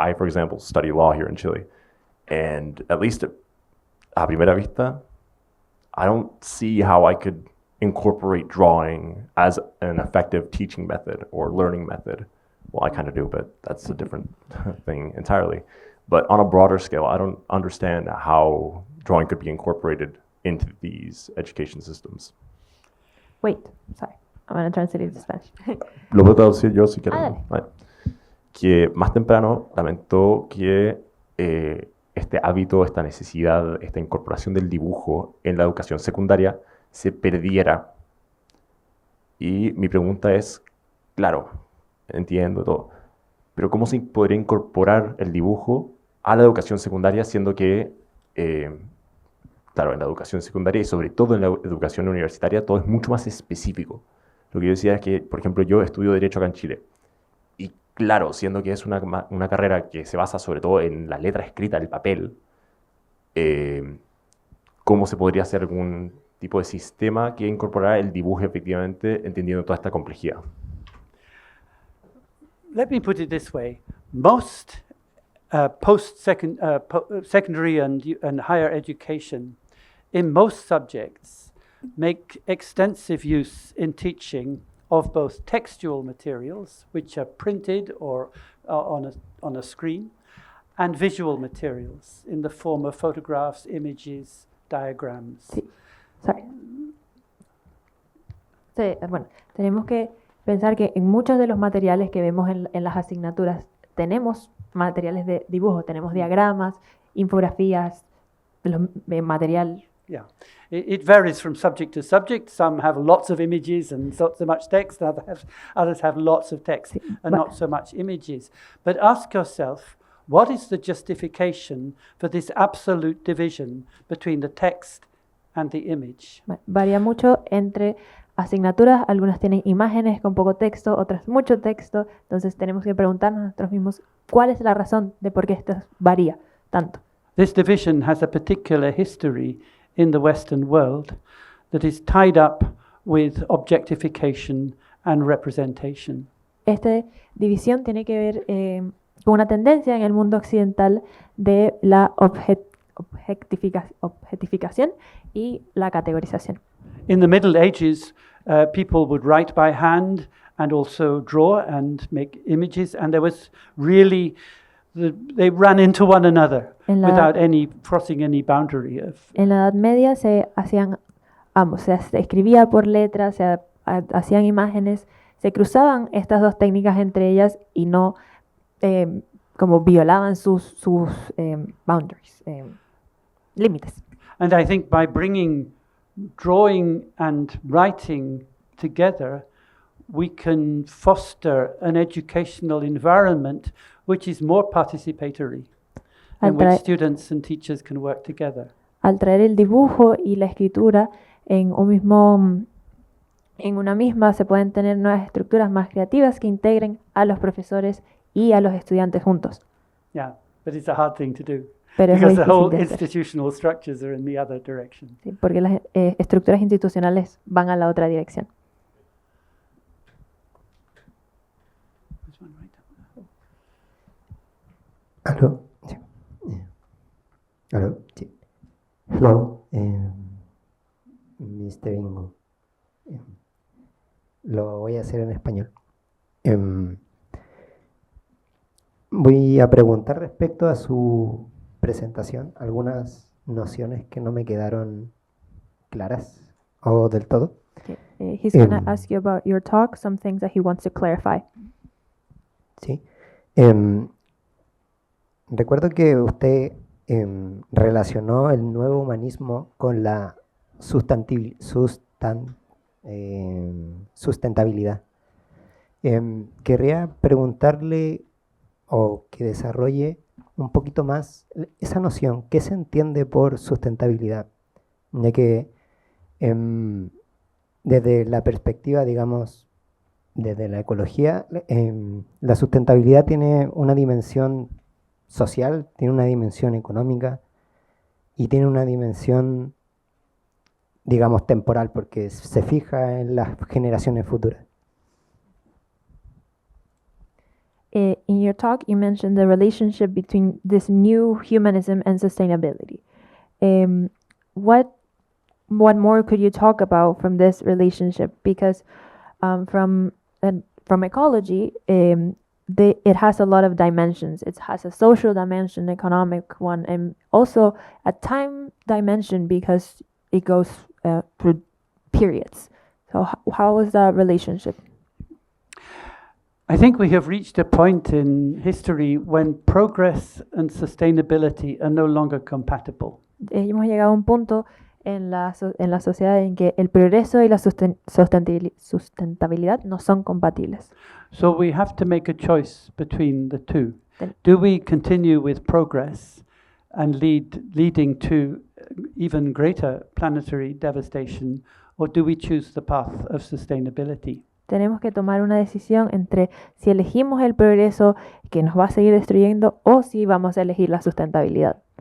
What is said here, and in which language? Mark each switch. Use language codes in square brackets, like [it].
[en] I, for example, study law here in Chile. And at least [es] a primera vista, [en] I don't see how I could incorporate drawing as an effective teaching method or learning method. Well, I kind of do, but that's a different thing entirely. But on a broader scale, I don't understand how drawing could be incorporated into these education systems. Wait, sorry. I'm going to translate it to Spanish. [es] Lo puedo traducir yo si quiero. Dale. Vale. Que más temprano lamentó que este hábito, esta necesidad, esta incorporación del dibujo en la educación secundaria se perdiera. Y mi pregunta es, claro, entiendo todo, pero ¿cómo se podría incorporar el dibujo a la educación secundaria, siendo que, claro, en la educación secundaria y sobre todo en la educación universitaria todo es mucho más específico? Lo que yo decía es que, por ejemplo, yo estudio Derecho acá en Chile. Y claro, siendo que es una carrera que se basa sobre todo en la letra escrita, el papel, ¿cómo se podría hacer algún tipo de sistema que incorporara el dibujo efectivamente, entendiendo toda esta complejidad? [en] Let me put it this way. Most secondary and higher education in most subjects make extensive use in teaching of both textual materials, which are printed or on a screen, and visual materials in the form of photographs, images, diagrams. [es] Sí. [en] Sorry. [es] Sí, bueno, tenemos que pensar que en muchos de los materiales que vemos en las asignaturas tenemos materiales de dibujo, tenemos diagramas, infografías, material [en] Yeah, it varies from subject to subject. Some have lots of images and not so much text. Others have lots of text and not so much images. But ask yourself, what is the justification for this absolute division between the text and the image? [es] Varía mucho entre asignaturas, algunas tienen imágenes con poco texto, otras mucho texto, entonces tenemos que preguntarnos a nosotros mismos cuál es la razón de por qué esto varía tanto. [en] This division has a particular history in the Western world that is tied up with objectification and representation. [es] Esta división tiene que ver con una tendencia en el mundo occidental de la objetificación y la categorización. [en] In the Middle Ages, people would write by hand and also draw and make images, and there was really, they ran into one another without crossing any boundary. [es] En la Edad Media se hacían ambos, se escribía por letras, se hacían imágenes, se cruzaban estas dos técnicas entre ellas y no como violaban sus [en] boundaries, [es] límites. [en] And I think by bringing drawing and writing together, we can foster an educational environment which is more participatory, in which students and teachers can work together. [es] Al traer el dibujo y la escritura en una misma, se pueden tener nuevas estructuras más creativas que integren a los profesores y a los estudiantes juntos. [en] Yeah, but it's a hard thing to do. [es] Pero [en] because the whole [es] de hacer. [en] institutional structures are in the other direction. [es] Sí, porque las estructuras institucionales van a la otra dirección. [en] Hello. Hello. Sí. Hello, Mr. Ingo. [es] Lo voy a hacer en español. Voy a preguntar respecto a su presentación algunas nociones que no me quedaron claras o del todo. He's going to ask you about your talk, some things that he wants to clarify. Sí. Recuerdo que usted relacionó el nuevo humanismo con la sustentabilidad. Querría preguntarle o que desarrolle un poquito más esa noción. ¿Qué se entiende por sustentabilidad? Ya que desde la perspectiva, digamos, desde la ecología, la sustentabilidad tiene una dimensión social, tiene una dimensión económica y tiene una dimensión, digamos, temporal, porque se fija en las generaciones futuras. [en] In your talk, you mentioned the relationship between this new humanism and sustainability. What more could you talk about from this relationship? Because from ecology, it has a lot of dimensions. It has a social dimension, economic one, and also a time dimension because it goes through periods. So how is that relationship? I think we have reached a point in history when progress and sustainability are no longer compatible. [es] Hemos llegado a un punto en la sociedad en que el progreso y la sustentabilidad no son compatibles. [en] So we have to make a choice between the two. Do we continue with progress and leading to even greater planetary devastation, or do we choose the path of sustainability? [es] Tenemos que tomar una decisión entre si elegimos el progreso que nos va a seguir destruyendo o si vamos a elegir la sustentabilidad.